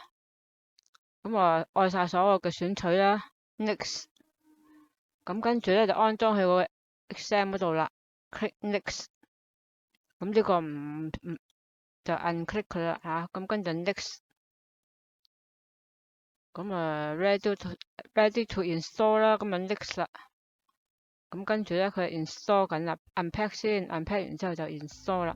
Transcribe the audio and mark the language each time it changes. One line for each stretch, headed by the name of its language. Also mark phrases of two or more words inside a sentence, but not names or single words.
Cantonese: 咁我按晒所有嘅選取啦 ，next。咁跟住咧就安裝去個 XAMPP 嗰度啦 ，
English: click next。
Cantonese: 咁呢個唔就 unclick 佢啦嚇，咁跟住 next。咁啊
English: ready to install
Cantonese: 啦，咁啊 next 啦。咁跟住咧佢 install 緊啦 ，unpack 先 ，unpack 完之後就 install 啦。